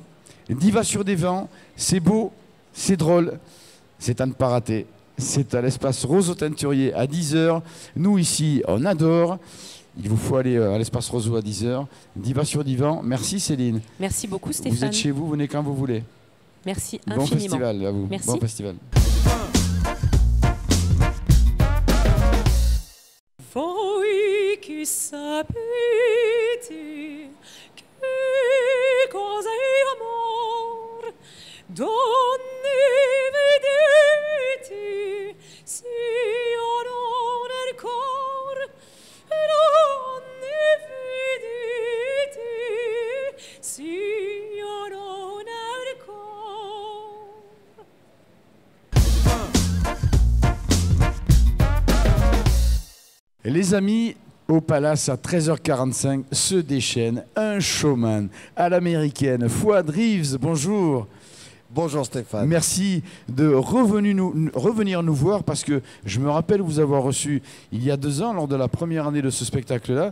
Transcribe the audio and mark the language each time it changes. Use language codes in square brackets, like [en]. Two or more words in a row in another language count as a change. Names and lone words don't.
[fr] Diva sur des vents, c'est beau, c'est drôle, c'est à ne pas rater. C'est à l'espace Roseau Teinturier à 10h. Nous ici, on adore. Il vous faut aller à l'espace Roseau à 10h. Diva sur Divan. Merci Céline. Merci beaucoup Stéphane. Vous êtes chez vous, venez quand vous voulez. Merci Bon infiniment. festival à vous. Merci. Bon festival. [it] Voi che sapete che cosa è amor, donne vedete, se io non è il cor, donne vedete, se io non è il cor. [fr] Les amis, au Palace à 13h45 se déchaîne un showman à l'américaine. Fouad Reeves, bonjour. Bonjour Stéphane. Merci de revenir nous voir parce que je me rappelle vous avoir reçu il y a 2 ans lors de la première année de ce spectacle-là.